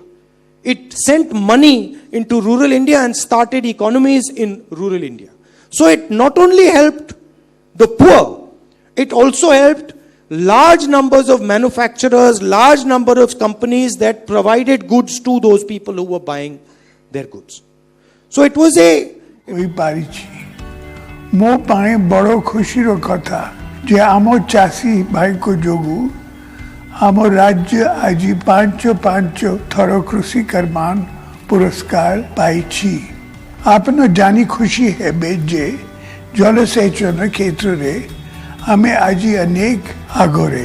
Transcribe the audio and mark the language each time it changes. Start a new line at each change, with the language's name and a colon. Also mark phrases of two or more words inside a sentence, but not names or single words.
English: It sent money into rural India and started economies in rural India. So it not only helped the poor, it also helped large numbers of manufacturers, large number of companies that provided goods to those people who were buying their goods. So it was a...
Odia: ମୋ ପାଇଁ ବଡ଼ ଖୁସିର କଥା ଯେ ଆମ ଚାଷୀ ଭାଇଙ୍କ ଯୋଗୁଁ ଆମ ରାଜ୍ୟ ଆଜି 5 ଥର କୃଷି ସମ୍ମାନ ପୁରସ୍କାର ପାଇଛି। ଆପଣ ଜାଣି ଖୁସି ହେବେ ଯେ ଜଳସେଚନ କ୍ଷେତ୍ରରେ ଆମେ ଆଜି ଅନେକ ଆଗରେ।